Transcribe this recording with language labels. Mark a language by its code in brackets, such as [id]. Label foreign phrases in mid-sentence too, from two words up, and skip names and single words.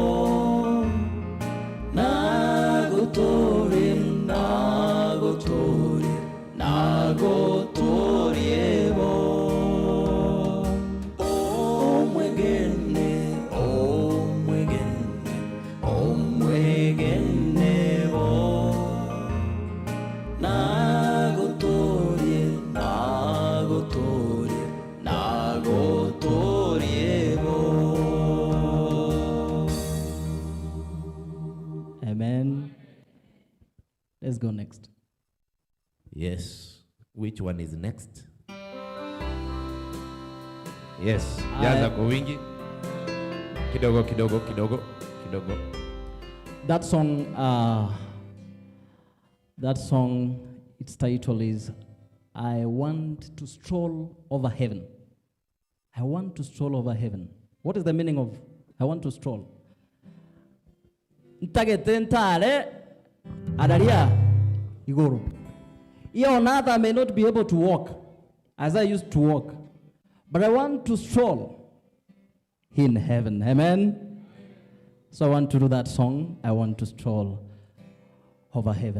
[guz] nagotorie nagotorie nagotorie bo omwegene omwegene omwegene bo nagotorie nagotorie nagotorie bo. [en] Amen. Let's go next. Yes. Which one is next? Yes. [sw] Jaza kwa wingi. Kidogo kidogo kidogo kidogo. [en] That song, its title is I Want to Stroll Over Heaven. I want to stroll over heaven. What is the meaning of I want to stroll? [guz] Ntagetentare adaria igoro. [en] I may not be able to walk as I used to walk, but I want to stroll in heaven. Amen. So I want to do that song. I want to stroll over heaven.